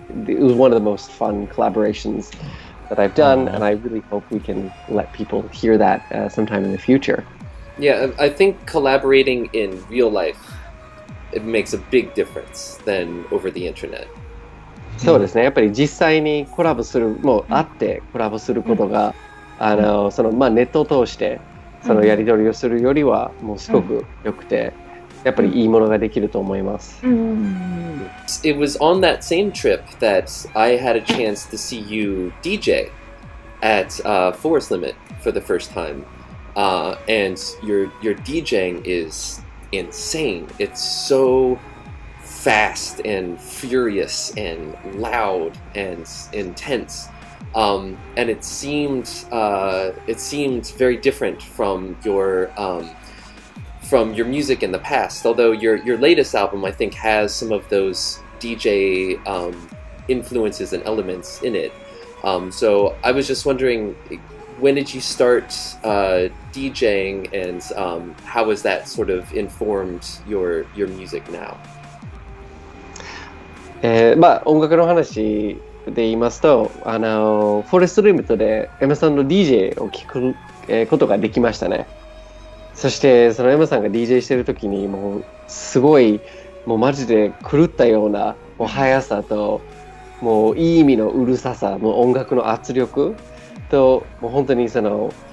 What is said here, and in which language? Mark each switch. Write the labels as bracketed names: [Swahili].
[English] It was one of the most fun collaborations that I've done, and I really hope we can let people hear that sometime in the future. Yeah, I think collaborating in real life, it makes a big difference than over the internet. [Japanese] そうですね。やっぱり実際にコラボする、もう会ってコラボすることが、ネットを通してそのやり取りをするよりはもうすごく良くて、やっぱりいいものができると思います。 [English] It was on that same trip that I had a chance to see you DJ at Forest Limit for the first time, and your DJing is insane. It's so fast and furious and loud and intense, and it seemed very different from your music in the past. Although your latest album, I think, has some of those DJ influences and elements in it. So I was just wondering, when did you start DJing, and how has that sort of informed your music now? [Japanese] 音楽の話で言いますと、フォレストルームでエマさんの DJ を聞くことができましたね。そしてそのエマさんが DJ してる時にもうすごいもうマジで狂ったようなもう速さともういい意味のうるささ、もう音楽の圧力ともう本当にその